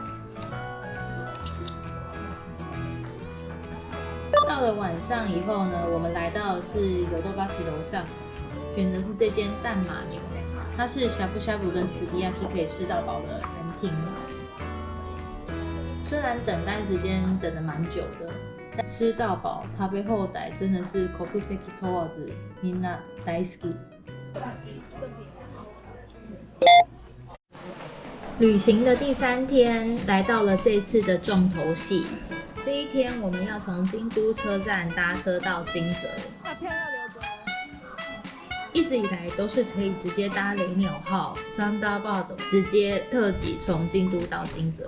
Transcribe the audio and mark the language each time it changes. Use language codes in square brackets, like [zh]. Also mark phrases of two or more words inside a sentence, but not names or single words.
[zh] 到了晚上以后呢，我们来到的是有豆巴西楼上，选的是这间蛋马牛，它是呷哺呷哺跟斯迪亚 k 可以吃到饱的餐厅。虽然等待时间等得蛮久的，但吃到饱食べ放題真的是 [ja] 国籍問わずみんな大好き。 [zh] 旅行的第3天，来到了这次的重头戏。这一天，我们要从京都车站搭车到金泽。一直以来都是可以直接搭雷鸟号 Thunderbird 直接特急从京都到金泽。